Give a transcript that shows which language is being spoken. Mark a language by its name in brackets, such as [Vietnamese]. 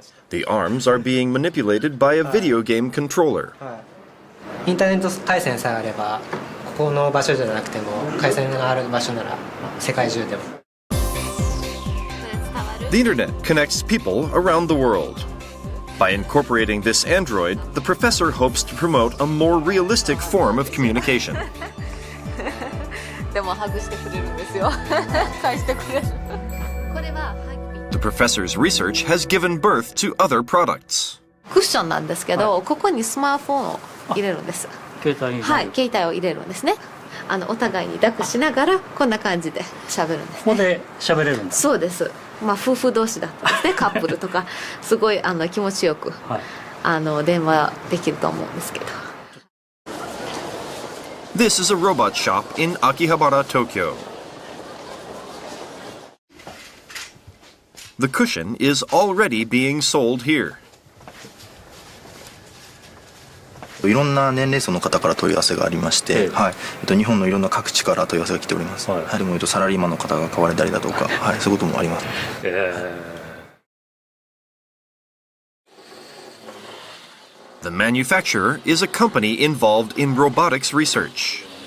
[English] The arms are being manipulated by a video game controller. [Japanese] インターネット回線さえあれば、ここの場所じゃなくても、回線がある場所なら世界中でも。 [English] The internet connects people around the world. By incorporating this android, the professor hopes to promote a more realistic form of communication. [Japanese] でもハグしてくれるんですよ。返してくれる。これは [English] The professor's research has given birth to other products. [Japanese] クッションなんですけど、ここにスマートフォンを入れるんです。携帯を入れるんですね。お互いに抱くしながらこんな感じで喋るんです、ね。ここで喋れるんです。そうです。夫婦同士だったんですね。カップルとかすごい気持ちよく、電話できると思うんですけど。 [English] This is a robot shop in Akihabara, Tokyo. The cushion is already being sold here. [Japanese] いろんな年齢層の方から問い合わせがありまして、日本のいろんな各地から問い合わせが来ております。でもサラリーマンの方が買われたりだとか、そういうこともあります。 [English] The manufacturer is a company involved in robotics research.